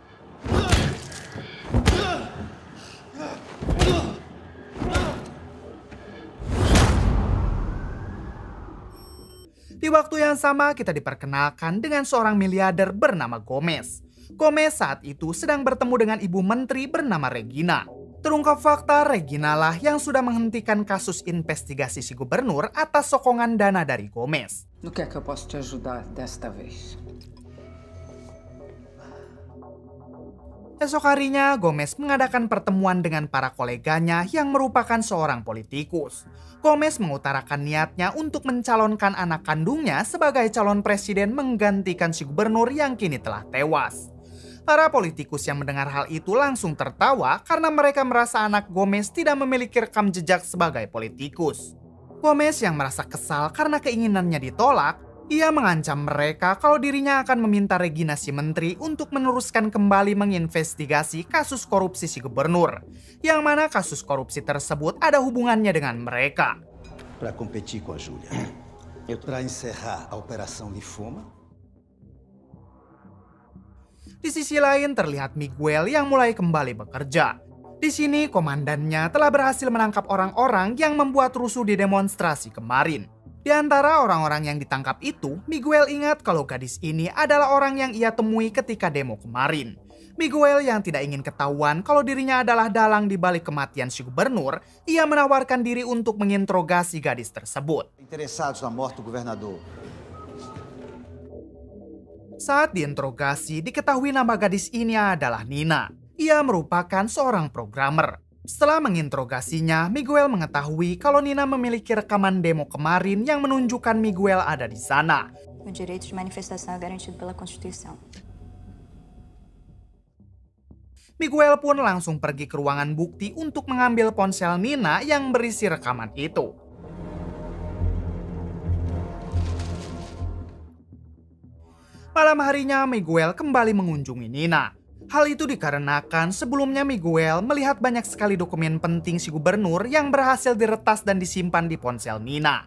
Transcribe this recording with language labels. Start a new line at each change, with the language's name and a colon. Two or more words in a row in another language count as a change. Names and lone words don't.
Indonesian: Di waktu yang sama kita diperkenalkan dengan seorang miliarder bernama Gomez. Gomez saat itu sedang bertemu dengan ibu menteri bernama Regina. Terungkap fakta, Regina lah yang sudah menghentikan kasus investigasi si gubernur atas sokongan dana dari Gomez.
Portuguese: No que é que eu posso te ajudar desta vez?
Indonesian: Esok harinya, Gomez mengadakan pertemuan dengan para koleganya yang merupakan seorang politikus. Gomez mengutarakan niatnya untuk mencalonkan anak kandungnya sebagai calon presiden menggantikan si gubernur yang kini telah tewas. Para politikus yang mendengar hal itu langsung tertawa karena mereka merasa anak Gomez tidak memiliki rekam jejak sebagai politikus. Gomez yang merasa kesal karena keinginannya ditolak, ia mengancam mereka kalau dirinya akan meminta Regina si menteri untuk meneruskan kembali menginvestigasi kasus korupsi si gubernur, yang mana kasus korupsi tersebut ada hubungannya dengan mereka.
Portuguese: Para competir com a Júlia, para encerrar a operação Lifuma.
Indonesian: Di sisi lain terlihat Miguel yang mulai kembali bekerja. Di sini komandannya telah berhasil menangkap orang-orang yang membuat rusuh di demonstrasi kemarin. Di antara orang-orang yang ditangkap itu, Miguel ingat kalau gadis ini adalah orang yang ia temui ketika demo kemarin. Miguel yang tidak ingin ketahuan kalau dirinya adalah dalang di balik kematian si gubernur, ia menawarkan diri untuk menginterogasi gadis tersebut.
Portuguese: Interessados na morte do governador.
Indonesian: Saat diinterogasi, diketahui nama gadis ini adalah Nina. Ia merupakan seorang programmer. Setelah menginterogasinya, Miguel mengetahui kalau Nina memiliki rekaman demo kemarin yang menunjukkan Miguel ada di sana.
Portuguese: O direito de manifestação é garantido pela Constituição.
Indonesian: Miguel pun langsung pergi ke ruangan bukti untuk mengambil ponsel Nina yang berisi rekaman itu. Malam harinya, Miguel kembali mengunjungi Nina. Hal itu dikarenakan sebelumnya Miguel melihat banyak sekali dokumen penting si gubernur yang berhasil diretas dan disimpan di ponsel Nina.